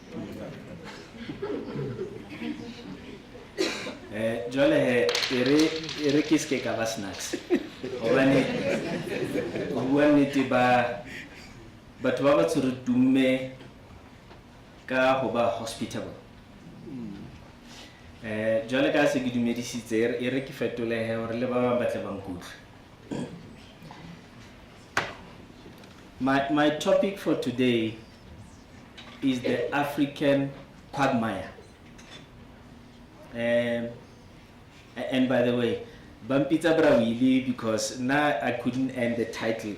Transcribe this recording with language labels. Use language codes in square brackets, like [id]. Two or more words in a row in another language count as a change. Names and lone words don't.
[st] Jwale he re ke ske ka ba snacks hobane ho bua nnete batho ba batsho re tumme ka ho ba hospitable. Jwale ka se ke dumedisitse e re ke fetolehe hore le ba bang ba tle ba nkutlwe. [en] My topic for today is the African quagmire. And by the way, Bampita Brawili, because now I couldn't end the title.